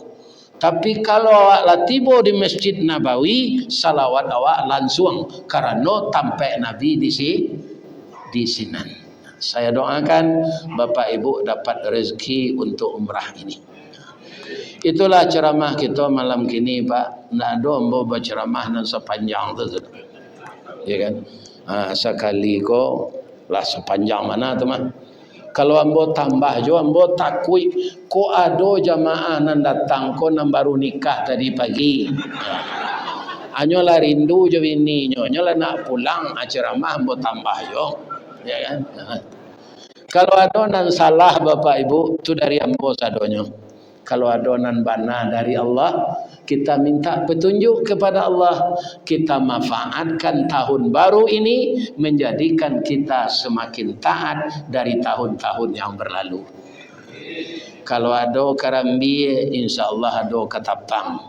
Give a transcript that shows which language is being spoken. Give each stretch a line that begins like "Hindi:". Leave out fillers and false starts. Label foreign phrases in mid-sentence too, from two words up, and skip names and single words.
Minangkabau: Tapi kalau awak lah tiba di Masjid Nabawi, salawat awak langsung karena tampak Nabi di sini.
Indonesian: Saya doakan Bapak Ibu dapat rezeki untuk umrah ini. Itulah ceramah kita malam kini, Pak.
Minangkabau: Nggak ada ambo berceramah dan sepanjang tu, ya kan? Sekali ko lah sepanjang mana tu mah. Kalau ambo tambah jo, ambo takui ko ado jamaah nan datang ko nan baru nikah tadi pagi. Anyo lah rindu jo ini, nyo lah nak pulang ceramah ambo tambah jo, ya kan? Kalau ada nan salah Bapak Ibu tu dari ambo sadonyo. Kalau ada nan bana dari Allah,
Indonesian: kita minta petunjuk kepada Allah. Kita manfaatkan tahun baru ini menjadikan kita semakin taat dari tahun-tahun yang berlalu. Kalau ada karambi,
Arabic: إن شاء الله
Indonesian: ada ketapang.